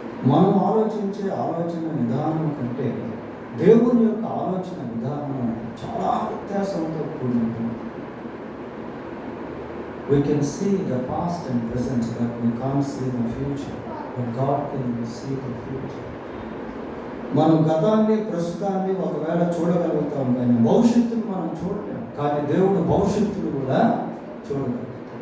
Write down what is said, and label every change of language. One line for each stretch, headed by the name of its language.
Telugu: మనం ఆలోచించే ఆలోచన విధానం కంటే దేవుని యొక్క ఆలోచన విధానం చాలా వ్యత్యాసంతో కూడినది.
English: We can see the past and present, but we can't see the future. But God can see the future.
Telugu: మనం గతాన్ని, ప్రస్తుతాన్ని ఒకవేళ చూడగలుగుతాం కానీ భవిష్యత్తును మనం చూడలేం. కానీ దేవుడు భవిష్యత్తును కూడా చూడగలుగుతాడు.